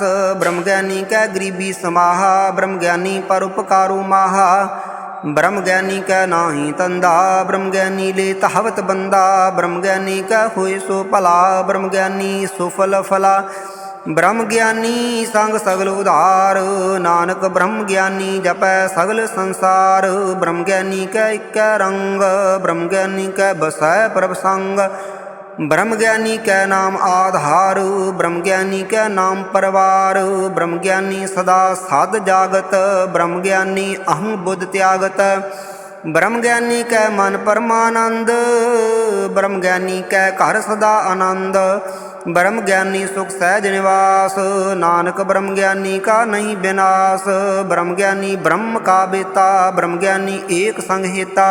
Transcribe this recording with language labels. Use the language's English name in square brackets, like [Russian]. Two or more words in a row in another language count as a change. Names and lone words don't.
[Punjabi] ਬ੍ਰਹਮ ਗਿਆਨੀ ਕੈ ਗਰੀਬੀ ਸਮਾਹਾ, ਬ੍ਰਹਮ ਗਿਆਨੀ ਪਰੋਪਕਾਰੋ ਮਾਹਾ। ਬ੍ਰਹਮ ਗਿਆਨੀ ਕੈ ਨਾਹੀ ਤੰਦਾ, ਬ੍ਰਹਮ ਗਿਆਨੀ ਲੇ ਤਹਵਤ ਬੰਦਾ। ਬ੍ਰਹਮ ਗਿਆਨੀ ਕੈ ਹੋਯ ਸੋ ਭਲਾ, ਬ੍ਰਹਮ ਗਿਆਨੀ ਸੁਫਲ ਫਲਾ। ਬ੍ਰਹਮ ਗਿਆਨੀ ਸੰਗ ਸਗਲ ਉਧਾਰ, ਨਾਨਕ ਬ੍ਰਹਮ ਗਿਆਨੀ ਜਪੈ ਸਗਲ ਸੰਸਾਰ। ਬ੍ਰਹਮ ਗਿਆਨੀ ਕੈ ਇਕੈ ਰੰਗ, ਬ੍ਰਹਮ ਗਿਆਨੀ ਕੈ ਬਸੈ ਪ੍ਰਭ ਸੰਗ। ਬ੍ਰਹਮ ਗਿਆਨੀ ਕੈ ਨਾਮ ਆਧਾਰ, ਬ੍ਰਹਮ ਗਿਆਨੀ ਕੈ ਨਾਮ ਪਰਵਾਰ। ਬ੍ਰਹਮ ਗਿਆਨੀ ਸਦਾ ਸਾਧ ਜਾਗਤ, ਬ੍ਰਹਮ ਗਿਆਨੀ ਅਹੰ ਬੁਧ ਤਿਆਗਤ। ਬ੍ਰਹਮ ਗਿਆਨੀ ਕੈ ਮਨ ਪਰਮਾਨੰਦ, ਬ੍ਰਹਮ ਗਿਆਨੀ ਕੈ ਘਰ ਸਦਾ ਆਨੰਦ। ਬ੍ਰਹਮ ਗਿਆਨੀ ਸੁਖ ਸਹਜ ਨਿਵਾਸ, ਨਾਨਕ ਬ੍ਰਹਮ ਗਿਆਨੀ ਕਾ ਨਹੀਂ ਵਿਨਾਸ਼। ਬ੍ਰਹਮ ਗਿਆਨੀ ਬ੍ਰਹਮ ਕਾ ਬੇਤਾ, ਬ੍ਰਹਮ ਗਿਆਨੀ ਏਕ ਸੰਗ ਹੇਤਾ।